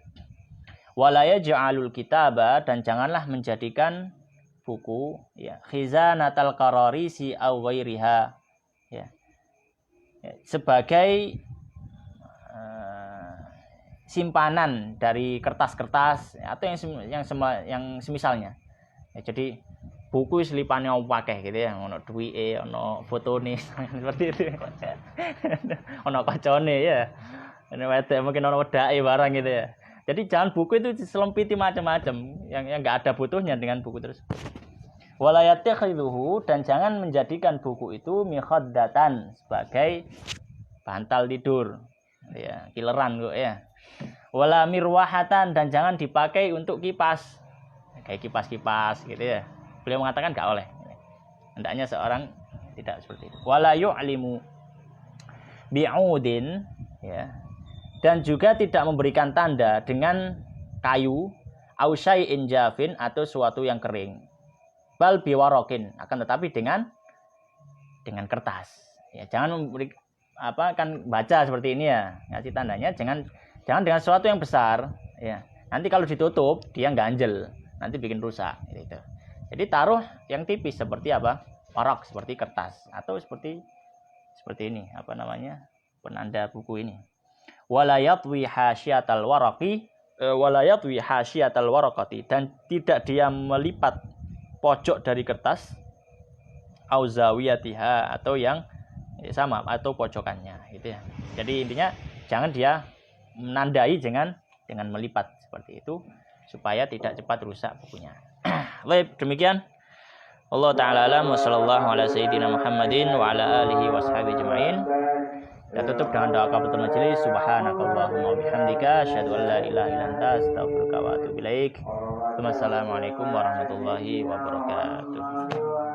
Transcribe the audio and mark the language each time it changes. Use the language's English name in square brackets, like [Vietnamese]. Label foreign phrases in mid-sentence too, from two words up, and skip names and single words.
[Arabic] ولا يجعل الكتاب, [Indonesian] dan janganlah menjadikan buku ya [Arabic] خزانة الكراريس أو غيرها [Indonesian] ya, ya sebagai simpanan dari kertas-kertas atau yang semisalnya. Ya, jadi buku selipane pakai gitu ya, [Javanese] ono duwike, ono fotone [Indonesian] seperti itu. [Javanese] Ono kacone ya. [Indonesian] Ini wedek mungkin [Javanese] ono wedake barang [Indonesian] gitu ya. Jadi jangan buku itu diselimpiti macam-macam yang enggak ada butuhnya dengan buku terus. [Arabic] ولا يتخذه, [Indonesian] dan jangan menjadikan buku itu mikhaddatan, sebagai bantal tidur. [Javanese] Ya, kileran kok ya. [Arabic] ولا مروحة, [Indonesian] dan jangan dipakai untuk kipas, kayak kipas-kipas gitu ya. Beliau mengatakan enggak oleh. Hendaknya seorang tidak seperti itu. [Arabic] ولا يعلم بعود يا. [Indonesian] Dan juga tidak memberikan tanda dengan kayu, [Arabic] أو شيء جاف, [Indonesian] atau suatu yang kering. [Arabic] بل بورق, [Indonesian] akan tetapi dengan kertas. Ya, jangan memberi kan baca seperti ini ya, ngasih tandanya jangan dengan sesuatu yang besar ya. Nanti kalau ditutup dia ganjel, nanti bikin rusak gitu. Jadi taruh yang tipis seperti warok, seperti kertas, atau seperti ini penanda buku ini. [Arabic] ولا يطوي حاشية الورق، ولا يطوي حاشية الورقة, [Indonesian] dan tidak dia melipat pojok dari kertas, [Arabic] أو زاويتها, [Indonesian] atau yang sama, atau pojokannya gitu ya. Jadi intinya jangan dia menandai dengan melipat seperti itu, supaya tidak cepat rusak bukunya. Baik, demikian. [Arabic] الله تعالى أعلم, وصلى الله على سيدنا محمد وعلى آله وصحبه أجمعين. [Indonesian] Kita tutup dengan doa kafaratul majelis. [Arabic] سبحانك اللهم وبحمدك، أشهد أن لا إله إلا أنت، أستغفرك وأتوب إليك. والسلام عليكم ورحمة الله وبركاته.